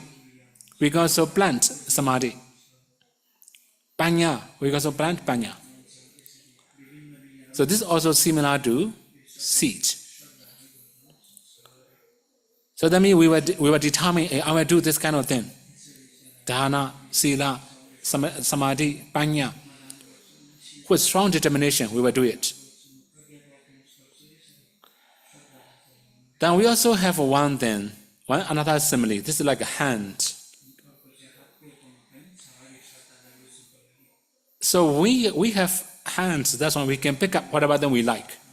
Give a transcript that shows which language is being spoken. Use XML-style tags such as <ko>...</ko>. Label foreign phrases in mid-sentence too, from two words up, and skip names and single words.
<en>We can also plant samadhi. Panya. We can also plant panya. So this is also similar to seed. So that means we were determined, I will do this kind of thing.</en> <pi>Dana, sila, samadhi, panya.</pi> <en>With strong determination, we will do it. Then we also have one thing, another simile. This is like a hand. So we have hands, that's why we can pick up whatever thing we like.</en>